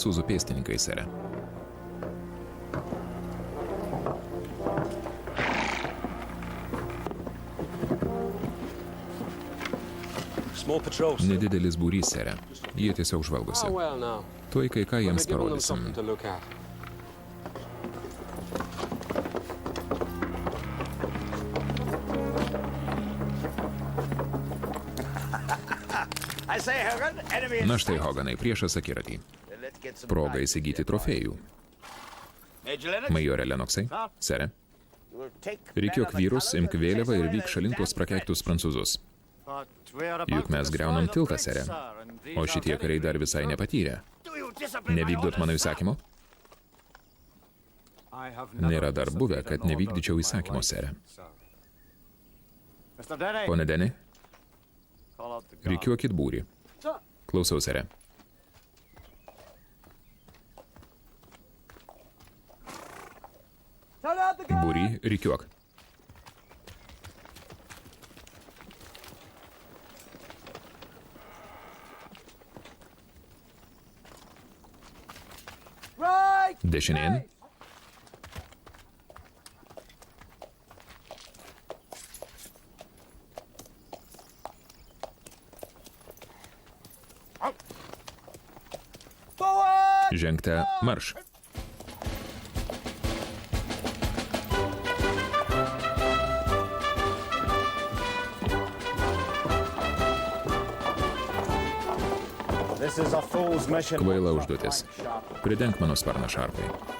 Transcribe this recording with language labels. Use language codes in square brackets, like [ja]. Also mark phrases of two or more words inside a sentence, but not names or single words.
[lt] Prancūzų pėstininkai, sere. [en] Small patrols. [lt] Nedidelis būrys, sere. Jie tiesiog žvalgosi. [en] well now. [lt] Tuoj kai ką jiems parodysim. [en] to look at. I say, Hogan, enemy in [lt] Na štai, [en] sight. [lt] Hoganai, priešas akiratį. [en] Let's get some [lt] Proga [en] pride. [lt] įsigyti trofėjų. [en] Major Lennox, [lt] Majorė Lenoksai, sere. [en] we'll take [lt] Rikiuok [en] men of the [lt] vyrus, [en] colours [lt] imk [en] and [lt] vėliavą [en] chase [lt] ir [en] away [lt] vyk [en] those [lt] šalin tuos [en] damn [lt] prakeiktus prancūzus. Juk Juk mes greunam tiltą, sere. O šitie kariai dar visai nepatyrė. [en] Do you discipline my [lt] Nevykdot mano [en] orders, sir? [lt] įsakymo? [en] I have never [lt] Nėra dar buvę, kad [en] disobeyed an [lt] nevykdyčiau [en] order of my [lt] įsakymo, [en] wife, [lt] sere. [en] sir. Mr. Denny, [lt] Pone Deni, [en] call out the guard. [lt] rikiuokit būrį. Klausau, sere. [en] Turn out the guard! [lt] Būrį, rikiuok. [en] Right! [lt] Dešinėn. [en] Forward! [lt] Žengte marš. [en] This is a fool's mission. [lt] Kvaila užduotis. Pridenk mano sparną Šarpai.